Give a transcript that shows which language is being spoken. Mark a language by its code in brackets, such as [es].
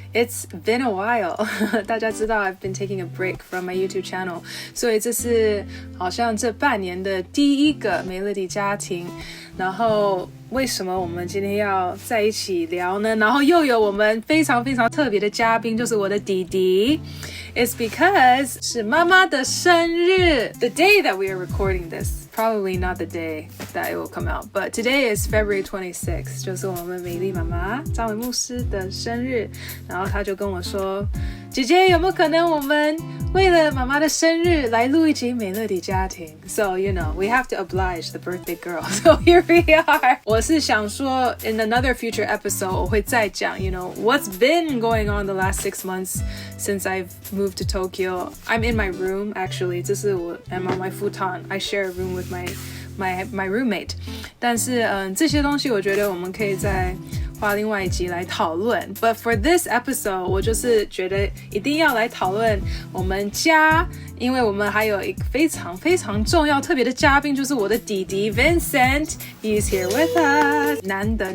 [en] It's been a while [zh] 。 大家知道 [en] I've been taking a break from my YouTube channel， [zh] 所以这是好像这半年的第一个美乐迪家庭。然后为什么我们今天要在一起聊呢？然后又有我们非常非常特别的嘉宾，就是我的弟弟。 [en] It's because [zh] 是妈妈的生日。 [en] The day that we are recording this, probably not the day that it will come out, but today is February 26th, [zh] 就是我们美丽妈妈张伟牧师的生日。然后他就跟我说，姐姐有没有可能我们为了妈妈的生日来录一集美乐迪家庭 [en] So, we have to oblige the birthday girl. So here we are. [zh] 我是想说 [en] in another future episode [zh] 我会再讲 [en] what's been going on the last 6 months since I've moved to Tokyo. I'm in my room actually. [zh] 这是我 [en] I'm on my futon. I share a room with my roommate. [zh] 但是这些东西我觉得我们可以再花另外一集来讨论 [en] But for this episode [zh] 我就是觉得一定要来讨论我们家因为我们还有一个非常非常重要特别的嘉宾就是我的弟弟 Vincent [en] He's here with us [zh] 难